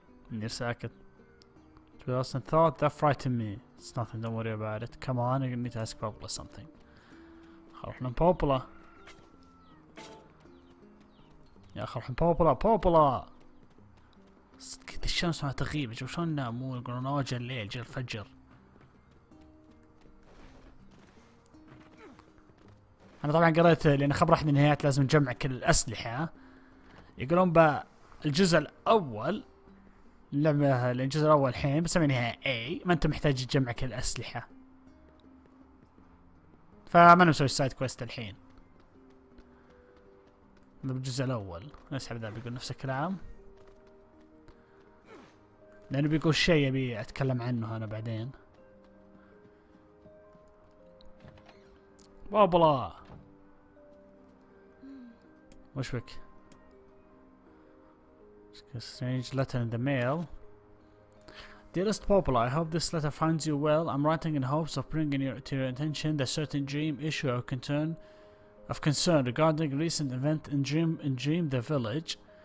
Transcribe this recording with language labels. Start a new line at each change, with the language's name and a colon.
Arabic: نير ساكت.
English: Lost in thought, that frightened me. It's nothing, don't worry about it. Come on, I need to ask Popola something.
Arabic: خلونا بوبولا. يا اخي روح بوبولا بوبولا. كذا الشمس ما تغيب، شلون نامون يقولون اوه جا الليل جا الفجر. انا طبعا قريت لان خبر احد النهايات لازم نجمع كل الاسلحة. يقولون بالجزء الاول اللعبة الجزء الاول الحين بسمينها A، ما انت محتاج تجمع كل الاسلحة. فما نسوي السايد كويست الحين. بالجزء الاول نسحب ذا بيقول نفس الكلام. لانه بيقول شيء ابي اتكلم عنه انا بعدين. بابلا وش بك؟
English: Strange letter in the mail. Dearest Popola, I hope this letter finds you well. I'm writing in hopes of bringing to your attention the certain dream issue of concern regarding recent event in Dream the village.